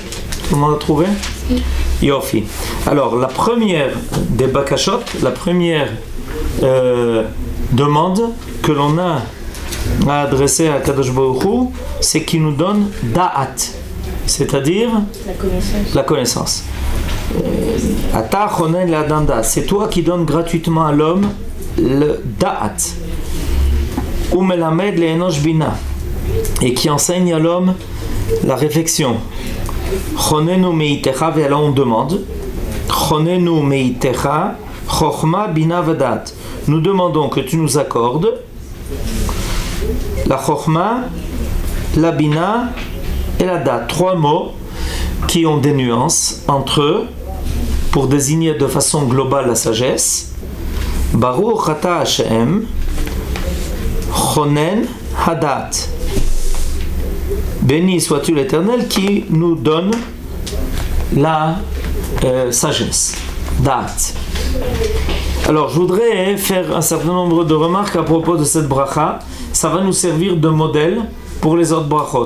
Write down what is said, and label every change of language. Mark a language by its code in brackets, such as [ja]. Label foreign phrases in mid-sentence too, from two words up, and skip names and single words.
[fr] Tout le monde a trouvé? Yofi. Alors, la première des bakashot, la première demande que l'on a à adresser à [he] Kadosh Baruch Hu, [fr] c'est qu'il nous donne da'at, c'est-à-dire la connaissance. [he] Ata chonen l'adam da'at, [fr] c'est toi qui donnes gratuitement à l'homme le da'at. [he] Ou melamed le'enosh bina, [fr] et qui enseigne à l'homme la réflexion. [he] Chonenu meitecha, [fr] et là on demande [he] Chonenu meitecha chokhma bina vadat. [fr] Nous demandons que tu nous accordes la chokhma, la bina et la dat. Trois mots qui ont des nuances entre eux pour désigner de façon globale la sagesse. [he] Baruch ata Hashem chonen hadat. [fr] Béni sois-tu l'Éternel qui nous donne la sagesse. [he] Dat. [fr] Alors, je voudrais faire un certain nombre de remarques à propos de cette bracha. Ça va nous servir de modèle pour les autres brachot.